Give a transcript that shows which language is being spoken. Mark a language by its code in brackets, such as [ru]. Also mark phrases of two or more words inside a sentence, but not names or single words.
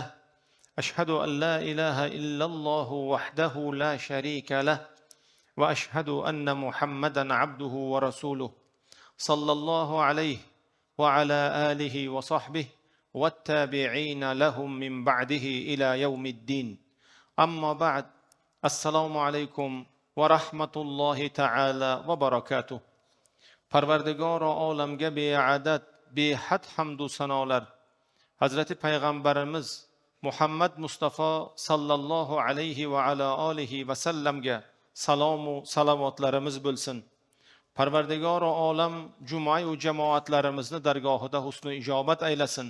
[ar] أشهد أن لا إله إلا الله وحده لا شريك له وأشهد أن محمدًا عبده ورسوله صلى الله عليه وعلى آله وصحبه والتابعين لهم من بعده إلى يوم الدين. أما بعد، السلام عليكم ورحمة الله تعالى وبركاته. [uz] Parvardigor olamga beadad behad hamdu sanolar Hazrati Payg'ambarimiz Muhammad Mustafa [ar] صلى الله عليه و على آله و [uz] sallamga salomu salovatlarimiz bo'lsin. Parvardigor olam juma-yu jamoatlarimizni dargohida husn-u ijobat aylasin.